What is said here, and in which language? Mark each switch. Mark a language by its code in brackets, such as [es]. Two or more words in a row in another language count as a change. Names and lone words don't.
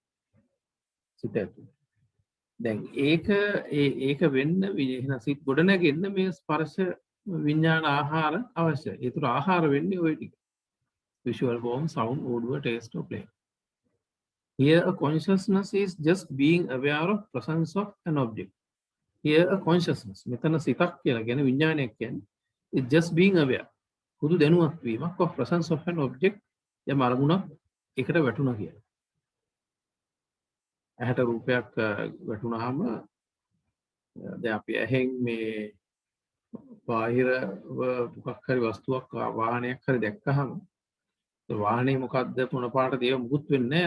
[si] සිත ඇතුළේ. දැන් ඒක වෙන්න එහෙනම් සිත් ගොඩ නැගෙන්න මේ ස්පර්ශ විඥාන ආහාර අවශ්‍යයි. ඒතර ආහාර වෙන්නේ ওই ටික. [en] visual form, sound, odor, taste or play. Here a consciousness is just being aware of presence of an object. Here a consciousness. [si] මෙතන සිතක් කියලා කියන විඥානයක් කියන්නේ [en] is just being aware. [si] පුදු දැනුවත් වීමක් [en] of presence of an object. [si] යම් අරමුණක් එකට වැටුණා කියලා. ඇහැට රූපයක් වැටුණාම දැන් අපි ඇහෙන් මේ බාහිර මොකක් හරි වස්තුවක් වාහනයක් හරි දැක්කහම වාහනේ මොකද්ද මොන පාටද ඒව මුකුත් වෙන්නේ නැහැ.